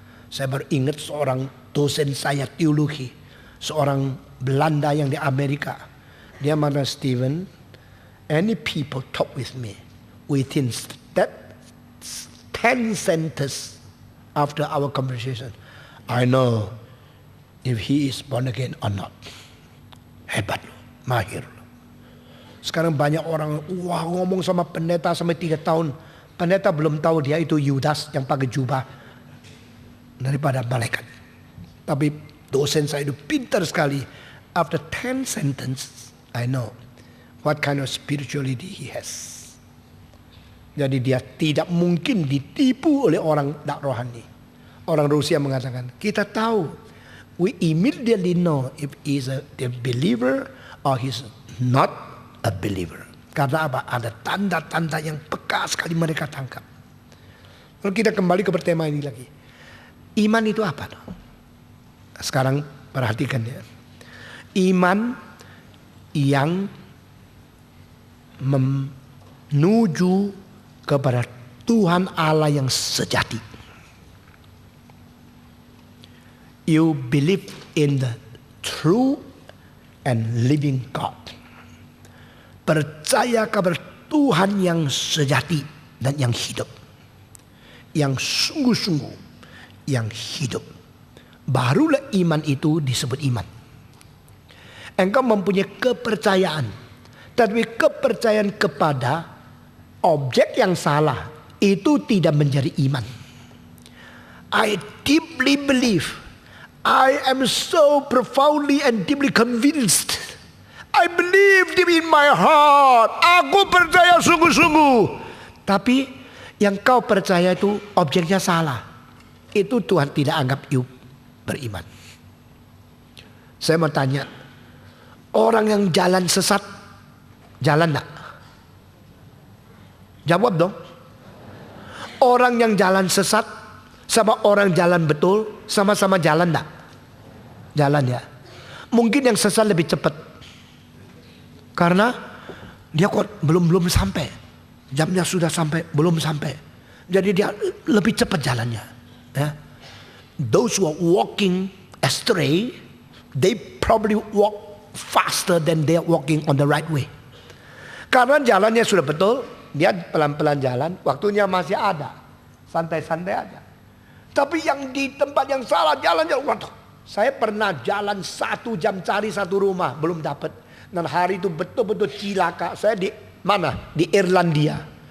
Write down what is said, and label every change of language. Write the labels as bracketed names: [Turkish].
[Indonesian] Saya baru ingat seorang dosen saya teologi, seorang Belanda yang di Amerika. Dia mengatakan, [English] Stephen, any people talk with me within that 10 sentences after our conversation, I know if he is born again or not. [Indonesian] Hebat loh, mahir loh. Sekarang banyak orang ngomong sama pendeta sampai 3 tahun. Pendeta belum tahu dia itu Yudas yang pakai jubah daripada malaikat. Tapi dosen saya itu pintar sekali. [English] After 10 sentences, I know what kind of spirituality he has. [Indonesian] Jadi dia tidak mungkin ditipu oleh orang tak rohani. Orang Rusia mengatakan, kita tahu. [English] We immediately know if he's a believer or he's not a believer. [Indonesian] Karena apa? Ada tanda-tanda yang peka sekali mereka tangkap. Lalu kita kembali ke tema ini lagi. Iman itu apa? Sekarang perhatikan ya. Iman yang menuju kepada Tuhan Allah yang sejati. [English] You believe in the true and living God. [Indonesian] Percaya kepada Tuhan yang sejati dan yang hidup. Yang sungguh-sungguh, yang hidup. Barulah iman itu disebut iman. Engkau mempunyai kepercayaan. Tapi kepercayaan kepada objek yang salah itu tidak menjadi iman. [English] I deeply believe. I am so profoundly and deeply convinced. I believe deep in my heart. [Indonesian] Aku percaya sungguh-sungguh. Tapi yang kau percaya itu objeknya salah. Itu Tuhan tidak anggap you beriman. Saya mau tanya. Orang yang jalan sesat, jalan enggak? Jawab dong. Orang yang jalan sesat sama orang jalan betul, sama-sama jalan enggak? Jalan ya. Mungkin yang sesat lebih cepat. Karena dia kok belum sampai. Jamnya sudah sampai, belum sampai. Jadi dia lebih cepat jalannya. Ya. [English] Those who are walking astray, they probably walk faster than they are walking on the right way. [Indonesian] Karena jalannya sudah betul, dia pelan-pelan jalan, waktunya masih ada, santai-santai aja. Tapi yang di tempat yang salah jalan-jalan, waduh, saya pernah jalan 1 jam cari satu rumah, belum dapat. Dan hari itu betul-betul cilaka. Saya di mana? Di Irlandia.